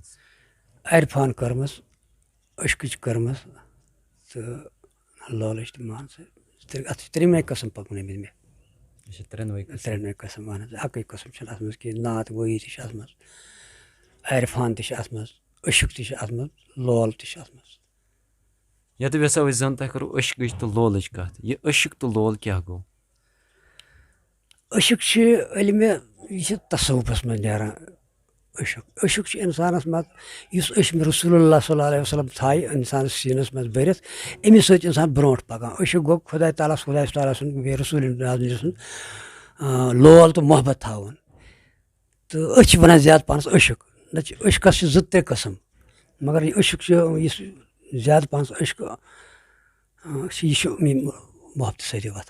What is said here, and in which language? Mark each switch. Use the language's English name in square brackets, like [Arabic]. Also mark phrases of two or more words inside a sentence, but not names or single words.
[Kashmiri] عرفان کٔرمٕژ عشقٕچ کٔرمٕژ تہٕ لولٕچ تہِ مان ژٕ اَتھ چھِ ترٛیٚیِمے قٕسٕم پَکنٲومٕتۍ مےٚ ترٛٮ۪نوَے قٕسٕم اہن حظ اَکٕے قٕسٕم چھِنہٕ اَتھ منٛز کینٛہہ نعت گویی تہِ چھِ اَتھ منٛز عرفان تہِ چھِ اَتھ منٛز عشق تہِ چھِ اَتھ منٛز لول تہِ چھِ اَتھ منٛز یَتھ ویسو أسۍ زَن تۄہہِ کٔرو عشقٕچ تہٕ لولٕچ کَتھ یہِ عشق تہٕ لول کیٛاہ گوٚو؟ عشق چھِ ییٚلہِ مےٚ یہِ چھِ تصوُفَس منٛز نیران عشق چھُ اِنسانَس منٛز یُس عشق رسول اللہ [Arabic] صلی اللہ علیہ وسلم [Kashmiri] تھایہِ اِنسانَس سیٖنَس منٛز بٔرِتھ أمِس سۭتۍ چھُ اِنسان برونٛٹھ پَکان عشق گوٚو خۄداے تعالیٰ سُنٛد بیٚیہِ رسوٗل سُنٛد لول تہٕ محبت تھاوُن تہٕ أسۍ چھِ وَنان زیادٕ پَہنَس عشق نَتہٕ چھِ عشقَس چھِ 2-3 قٕسٕم مگر یہِ عشق چھُ یُس زیادٕ پَہنَس عشق یہِ چھُ محبتہٕ سۭتی وۄتھان